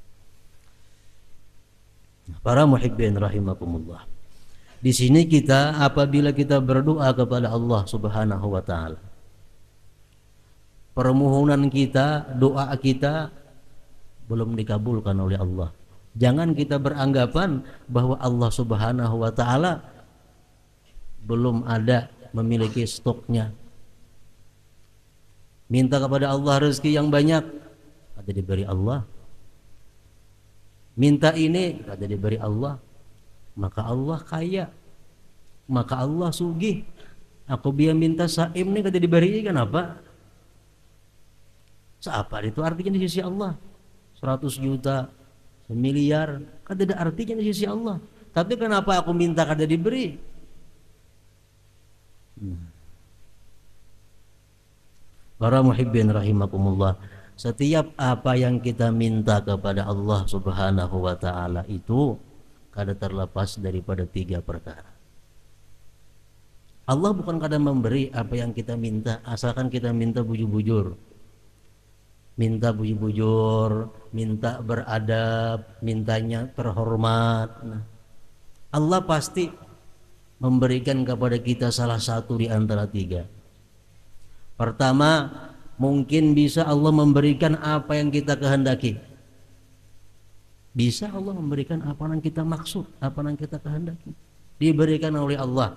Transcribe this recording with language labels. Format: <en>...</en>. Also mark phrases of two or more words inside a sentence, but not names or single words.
<id>Para muhibbin rahimakumullah, di sini kita apabila kita berdoa kepada Allah</id> <ar>سبحانه وتعالى,</ar> <id>permohonan kita, doa kita belum dikabulkan oleh Allah, jangan kita beranggapan bahwa Allah</id> <ar>سبحانه وتعالى</ar> <id>belum ada memiliki stoknya. Minta kepada Allah rezeki yang banyak, ada diberi Allah. Minta ini, ada diberi Allah. Maka Allah kaya, maka Allah sugih. Aku biar minta saim ini kada diberi, kenapa? Seapa itu artinya di sisi Allah? 100 juta, 1 miliar, kan tidak artinya di sisi Allah. Tapi kenapa aku minta kada diberi? Para muhibbin rahimakumullah, setiap apa yang kita minta kepada Allah</id> <ar>سبحانه وتعالى</ar> <id>itu kada terlepas daripada 3 perkara. Allah bukan kada memberi apa yang kita minta, asalkan kita minta bujur-bujur. Minta bujur-bujur, minta beradab, mintanya terhormat. Nah, Allah pasti memberikan kepada kita salah satu di antara 3. Pertama, mungkin bisa Allah memberikan apa yang kita kehendaki. Bisa Allah memberikan apa yang kita maksud, apa yang kita kehendaki, diberikan oleh Allah.</id>